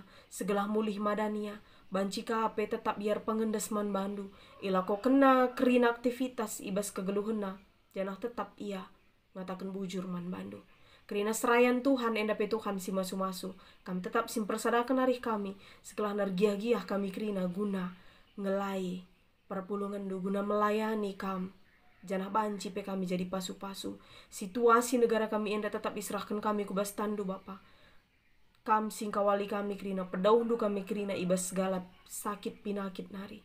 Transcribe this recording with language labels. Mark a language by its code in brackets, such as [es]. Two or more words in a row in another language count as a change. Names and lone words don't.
[btx] Segelah mulih madania. Banci kape tetap biar pengendes man bandu. Ilaku kena kerina aktivitas ibas kegeluhena. Janah tetap ia ngatakan bujur man bandu. Kerina serayan Tuhan endape Tuhan si masu-masu. Kami tetap simpersadakan hari kami. Setelah nergiah-giah kami kerina guna ngelai perpulungan du guna melayani kam. Janah banci pe kami jadi pasu-pasu. Situasi negara kami enda tetap diserahkan kami kubas tandu Bapa. Kam singkawali kami kerina pedaudu kami kerina ibas segala sakit pinakit nari.